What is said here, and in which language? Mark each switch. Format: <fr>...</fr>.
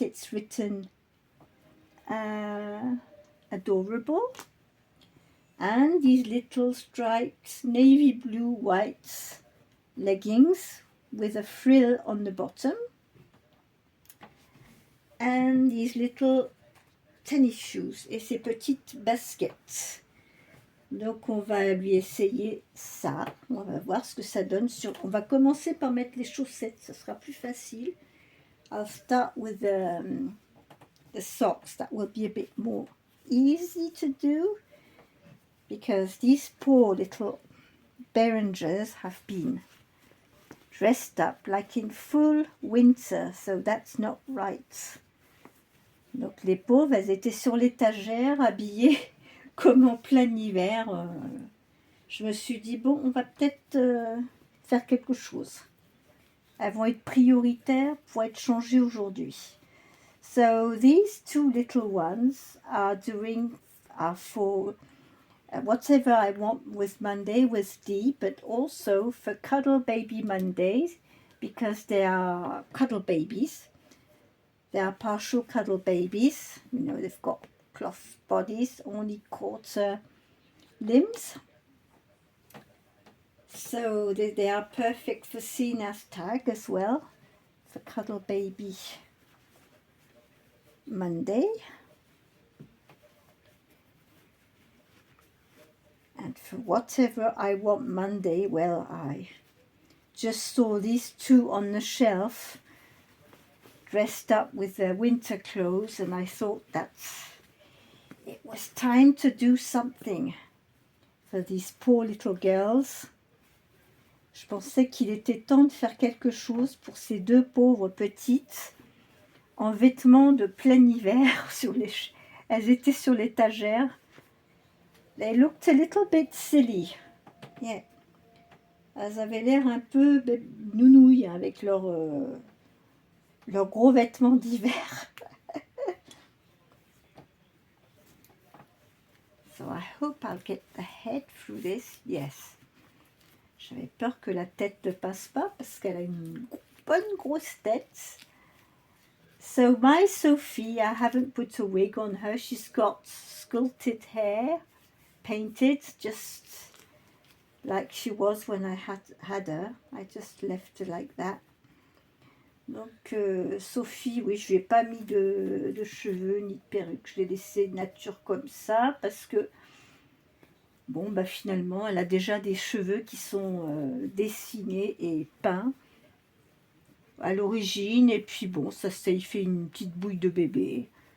<en>It's written adorable, and these little striped navy blue white leggings with a frill on the bottom, and these little tennis shoes</en> <fr>et ces petites baskets. Donc on va lui essayer ça, on va voir ce que ça donne. On va commencer par mettre les chaussettes, ça sera plus facile.</fr> <en>I'll start with the socks, that will be a bit more easy to do, because these poor little Behringers have been dressed up like in full winter, so that's not right.</en> <fr>Donc les pauvres, elles étaient sur l'étagère, habillées comme en plein hiver. Je me suis dit, bon, on va peut-être faire quelque chose. Elles vont être prioritaires pour être changées aujourd'hui.</fr> <en>So these two little ones are for whatever I want with Monday with Dee, but also for Cuddle Baby Mondays, because they are cuddle babies. They are partial cuddle babies. You know, they've got cloth bodies, only quarter limbs. So they are perfect for Sina's tag as well, for Cuddle Baby Monday. And for whatever I want Monday, well, I just saw these two on the shelf dressed up with their winter clothes, and I thought that it was time to do something for these poor little girls.</en> <fr>Je pensais qu'il était temps de faire quelque chose pour ces deux pauvres petites. en vêtements de plein hiver. Elles étaient sur l'étagère.</fr> <en>They looked a little bit silly. Yeah.</en> <fr>Elles avaient l'air un peu nounouilles avec leurs gros vêtements d'hiver.</fr> <en>So I hope I'll get the head through this. Yes.</en> <fr>J'avais peur que la tête ne passe pas parce qu'elle a une bonne grosse tête.</fr> <en>So my Sophie, I haven't put a wig on her. She's got sculpted hair, painted just like she was when I had her. I just left her like that.</en> <fr>Donc Sophie, oui, je lui ai pas mis de cheveux ni de perruque. Je l'ai laissée nature comme ça parce que bon, bah finalement, elle a déjà des cheveux qui sont dessinés et peints à l'origine, et puis bon, ça y fait une petite bouille de bébé.</fr>